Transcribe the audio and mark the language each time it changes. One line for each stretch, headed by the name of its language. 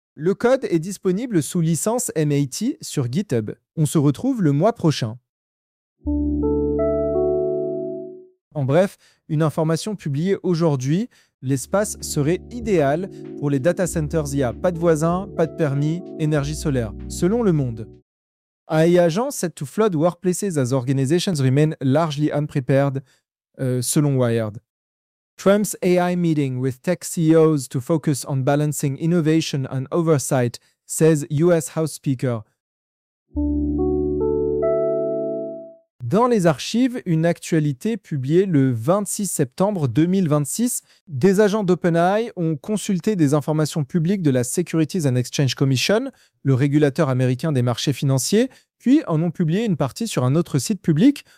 French: Le code est disponible sous licence MIT sur GitHub. On se retrouve le mois prochain. En bref, une information publiée aujourd'hui, l'espace serait idéal pour les data centers IA. Pas de voisins, pas de permis, énergie solaire, selon Le Monde.
English: AI agents set to flood workplaces as organizations remain largely unprepared,
French: selon Wired.
English: Trump's AI meeting with tech CEOs to focus on balancing innovation and oversight, says US House Speaker.
French: Dans les archives, une actualité publiée le 26 septembre 2026, des agents d'OpenAI ont consulté des informations publiques de la Securities and Exchange Commission, le régulateur américain des marchés financiers, puis en ont publié une partie sur un autre site public.